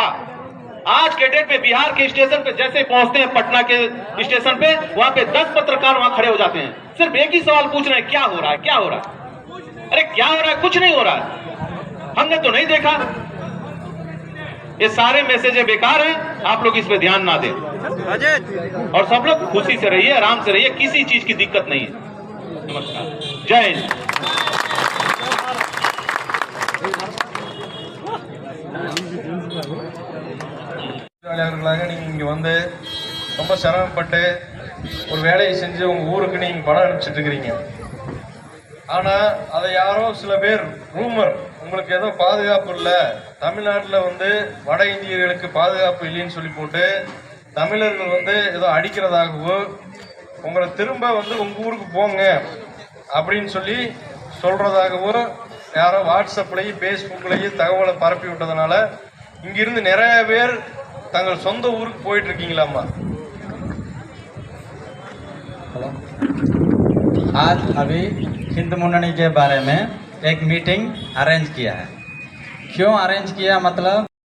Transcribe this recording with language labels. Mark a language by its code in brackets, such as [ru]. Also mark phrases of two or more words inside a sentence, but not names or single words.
[hi] आज के डेट में बिहार के स्टेशन पे जैसे पहुंचते हैं, पटना के स्टेशन पे, वहां पे 10 पत्रकार वहां खड़े हो जाते हैं, सिर्फ एक ही सवाल पूछ रहे हैं, क्या हो रहा है, क्या हो रहा है? अरे क्या हो रहा है? कुछ नहीं हो रहा है, हमने तो नहीं देखा। ये सारे मैसेज बेकार हैं, आप लोग इस पे ध्यान ना दें और सब लोग खुशी से रहिए, आराम से रहिए, किसी चीज की दिक्कत नहीं है। नमस्कार, जय हिंद। [ta] தொழிலாளர்களாக நீங்க இங்க வந்து ரொம்ப சிரமப்பட்டு ஒரு வேலையை செஞ்சு உங்க ஊருக்கு நீங்க பணம் அனுப்பிச்சிட்டு இருக்கிறீங்க. ஆனா அதை யாரோ சில பேர் ரூமர், உங்களுக்கு ஏதோ பாதுகாப்பு இல்லை, தமிழ்நாட்டில் வந்து வட இந்தியர்களுக்கு பாதுகாப்பு இல்லைன்னு சொல்லி போட்டு தமிழர்கள் வந்து ஏதோ அடிக்கிறதாகவோ, உங்களை திரும்ப வந்து உங்க ஊருக்கு போங்க அப்படின்னு சொல்லி சொல்றதாகவோ யாரோ வாட்ஸ்அப்லையும் ஃபேஸ்புக்லையும் தகவலை பரப்பி விட்டதுனால இங்கிருந்து நிறைய பேர் தங்கள் சொந்த ஊருக்கு போயிட்டு இருக்கீங்களாம்மா? [hi] आज अभी हिंदू मुन्नी के बारे में एक [en] meeting arrange [hi] किया है। क्यों अरेंज किया? मतलब